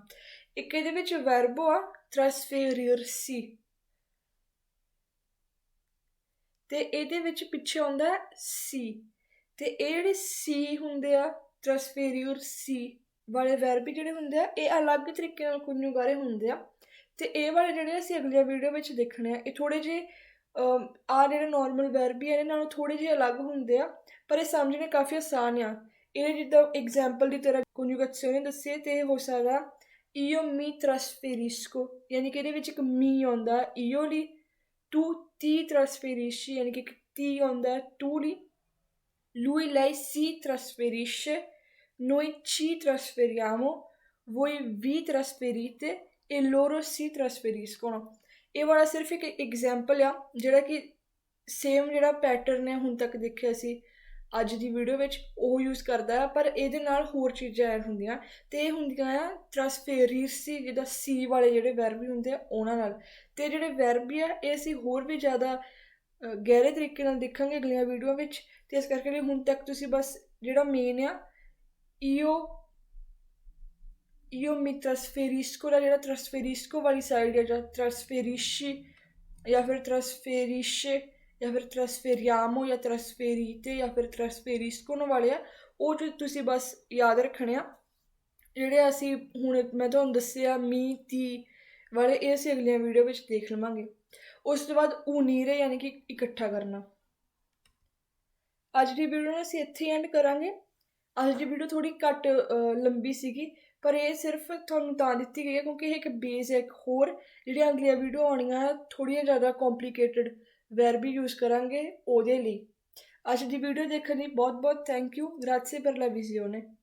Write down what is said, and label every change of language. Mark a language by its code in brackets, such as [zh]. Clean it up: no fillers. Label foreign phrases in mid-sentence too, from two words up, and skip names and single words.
[pa] ਇੱਕ ਇਹਦੇ ਵਿੱਚ ਵਰਬ ਆ trasferirsi, ਤੇ ਇਹਦੇ ਵਿੱਚ ਪਿੱਛੇ ਆਉਂਦਾ ਸੀ, ਤੇ ਇਹ ਜਿਹੜੇ ਸੀ ਹੁੰਦੇ ਆ trasferirsi ਵਾਲੇ ਵਰਬ ਜਿਹੜੇ ਹੁੰਦੇ ਆ ਇਹ ਅਲੱਗ ਤਰੀਕੇ ਨਾਲ conjugare ਹੁੰਦੇ ਆ, ਤੇ ਇਹ ਵਾਲੇ ਜਿਹੜੇ ਅਸੀਂ ਅਗਲੀਆਂ ਵੀਡੀਓ ਵਿੱਚ ਦੇਖਣੇ ਆ ਇਹ ਥੋੜ੍ਹੇ ਜਿਹੇ ਜਿਹੜੇ ਨੋਰਮਲ ਵਰਬ ਹੀ ਇਹਦੇ ਨਾਲੋਂ ਥੋੜ੍ਹੇ ਜਿਹੇ ਅਲੱਗ ਹੁੰਦੇ ਆ, ਪਰ ਇਹ ਸਮਝਣੇ ਕਾਫੀ ਆਸਾਨ ਆ। ਇਹ ਜਿੱਦਾਂ ਐਗਜ਼ਾਮਪਲ ਦੀ ਤਰ੍ਹਾਂ conjugazione ਦੱਸੀਏ ਤੇ ਇਹ ਹੋ ਸਕਦਾ [it] io mi trasferisco [pa] ਯਾਨੀ ਕਿ ਇਹਦੇ ਵਿੱਚ ਇੱਕ ਮੀ ਆਉਂਦਾ io ਲਈ, [it] tu ti trasferisci [pa] ਯਾਨੀ ਕਿ ਤੀ ਆਉਂਦਾ tu ਲਈ, [it] lui lei si trasferisce, noi ci trasferiamo, voi vi trasferite e loro si trasferiscono। [pa] ਇਹ ਵਾਲਾ ਸਿਰਫ ਇੱਕ ਐਗਜ਼ਾਮਪਲ ਆ ਜਿਹੜਾ ਕਿ ਸੇਮ ਜਿਹੜਾ ਪੈਟਰਨ ਹੈ ਹੁਣ ਤੱਕ ਦੇਖਿਆ ਸੀ ਅੱਜ ਦੀ ਵੀਡੀਓ ਵਿੱਚ ਉਹ ਯੂਜ਼ ਕਰਦਾ ਆ, ਪਰ ਇਹਦੇ ਨਾਲ ਹੋਰ ਚੀਜ਼ਾਂ ਐਡ ਹੁੰਦੀਆਂ, ਅਤੇ ਇਹ ਹੁੰਦੀਆਂ ਆ trasferirsi ਜਿੱਦਾਂ ਸੀ ਵਾਲੇ ਜਿਹੜੇ ਵਰਬ ਹੁੰਦੇ ਆ ਉਹਨਾਂ ਨਾਲ। ਅਤੇ ਜਿਹੜੇ ਵਰਬ ਆ ਇਹ ਅਸੀਂ ਹੋਰ ਵੀ ਜ਼ਿਆਦਾ ਗਹਿਰੇ ਤਰੀਕੇ ਨਾਲ ਦੇਖਾਂਗੇ ਅਗਲੀਆਂ ਵੀਡੀਓ ਵਿੱਚ, ਅਤੇ ਇਸ ਕਰਕੇ ਲਈ ਹੁਣ ਤੱਕ ਤੁਸੀਂ ਬਸ ਜਿਹੜਾ ਮੇਨ ਆ [it] io mi trasferisco [pa] ਦਾ ਜਿਹੜਾ trasferisco ਵਾਲੀ ਸਾਈਡ ਹੈ, ਜਾਂ trasferisci ਜਾਂ ਫਿਰ trasferisce ਜਾਂ ਫਿਰ trasferiamo ਜਾਂ trasferite ਜਾਂ ਫਿਰ trasferiscono ਵਾਲੇ ਆ, ਉਹ ਤੁਸੀਂ ਬਸ ਯਾਦ ਰੱਖਣੇ ਆ। ਜਿਹੜੇ ਅਸੀਂ ਹੁਣ ਮੈਂ ਤੁਹਾਨੂੰ ਦੱਸਿਆ ਮੀ ਤੀ ਵਾਲੇ ਇਹ ਅਸੀਂ ਅਗਲੀਆਂ ਵੀਡੀਓ ਵਿੱਚ ਦੇਖ ਲਵਾਂਗੇ। ਉਸ ਤੋਂ ਬਾਅਦ unire ਯਾਨੀ ਕਿ ਇਕੱਠਾ ਕਰਨਾ। ਅੱਜ ਦੀ ਵੀਡੀਓ ਨੂੰ ਅਸੀਂ ਇੱਥੇ ਐਂਡ ਕਰਾਂਗੇ। ਅੱਜ ਦੀ ਵੀਡੀਓ ਥੋੜ੍ਹੀ ਘੱਟ ਲੰਬੀ ਸੀਗੀ, ਪਰ ਇਹ ਸਿਰਫ ਤੁਹਾਨੂੰ ਤਾਂ ਦਿੱਤੀ ਗਈ ਹੈ ਕਿਉਂਕਿ ਇਹ ਇੱਕ ਬੇਸ ਹੈ। ਇੱਕ ਹੋਰ ਜਿਹੜੀਆਂ ਅਗਲੀਆਂ ਵੀਡੀਓ ਆਉਣੀਆਂ ਥੋੜ੍ਹੀਆਂ ਜ਼ਿਆਦਾ ਕੰਪਲੀਕੇਟਡ ਵਰਬੀ ਯੂਜ਼ ਕਰਾਂਗੇ ਉਹਦੇ ਲਈ। ਅੱਜ ਦੀ ਵੀਡੀਓ ਦੇਖਣ ਲਈ ਬਹੁਤ ਬਹੁਤ [en] thank you. [it] Grazie per la visione.